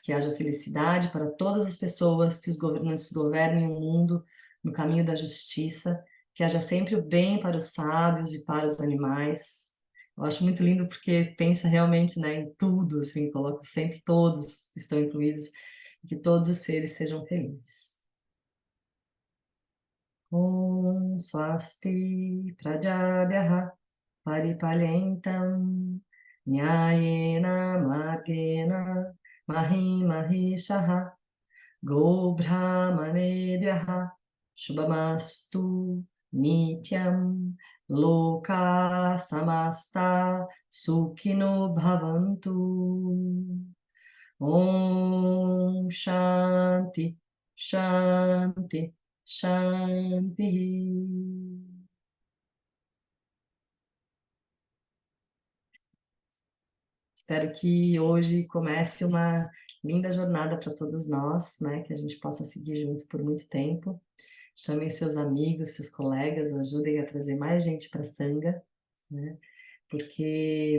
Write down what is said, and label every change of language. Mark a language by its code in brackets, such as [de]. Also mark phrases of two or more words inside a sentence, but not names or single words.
[pt] Que haja felicidade para todas as pessoas, que os governantes governem o mundo no caminho da justiça, que haja sempre o bem para os sábios e para os animais. Eu acho muito lindo porque pensa realmente, né, em tudo, assim, coloca sempre todos que estão incluídos, que todos os seres sejam felizes. [sa] ॐ स्वस्ति प्रजाभ्यः परिपालयन्तां न्यायेन मार्गेण महीमहीशाः गो ब्राह्मणेभ्यः शुभमस्तु नित्यं लोक समस्त सुखिनो भवन्तु. ॐ शान्ति शान्ति शान्ति. [pt] Espero que hoje comece uma linda jornada para todos nós, né? Que a gente possa seguir junto por muito tempo. Chamem seus amigos, seus colegas, ajudem a trazer mais gente para a Sangha, né?